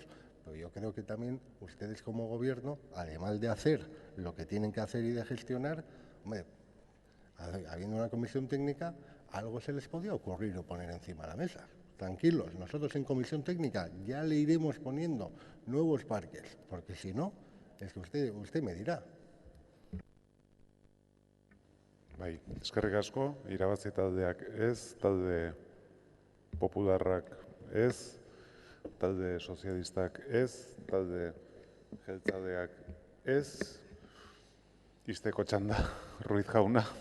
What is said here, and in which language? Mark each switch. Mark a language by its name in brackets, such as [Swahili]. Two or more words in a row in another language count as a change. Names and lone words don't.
[Spanish] Pero yo creo que también ustedes como gobierno, además de hacer lo que tienen que hacer y de gestionar, hombre, habiendo una comisión técnica, algo se les podía ocurrir o poner encima de la mesa. Tranquilos, nosotros en comisión técnica ya le iremos poniendo nuevos parques, porque si no, es que usted me dirá. [Basque] Bai, eskerrik asko, irabazi taldeak ez, talde popularrak ez, talde sozialistak ez, talde jeltzaleak ez, ixteko txanda, Ruiz jauna.